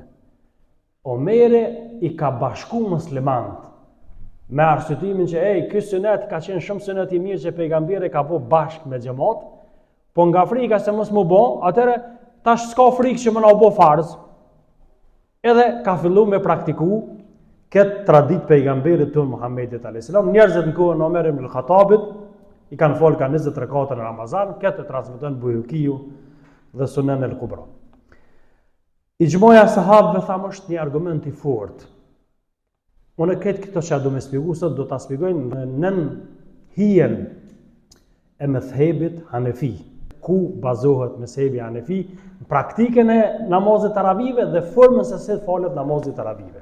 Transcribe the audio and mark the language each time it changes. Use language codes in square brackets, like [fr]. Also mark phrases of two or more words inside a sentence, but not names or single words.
[sq] Omeri i ka bashku muslimanët me arsyetimin që ky sunet ka qenë shumë sunet i mirë që pejgamberi ka bëu bashkë me xhamat, po nga frika se mos më bë, atëre tash s'ka frikë që më na u bë farz. Edhe ka fillu me praktiku këtë tradit pejgamberit tonë Muhammedit [ar] عليه السلام. [sq] Njerëzit në kohën e Omer ibn al-Khattabit i kanë folë ka 20 rekate në Ramazan, këtë transmeton Bujukiu dhe Sunan al-Kubra. Ixhmaja sahabëve thamë është një argument i fortë. Unë këtë këto që do me shpjegu sot, do ta shpjegojnë në hijen e mëthebit Hanefi. ku bazohet mezhebi Hanefi në praktikën e namazit taravive dhe formën se si falet namazit taravive.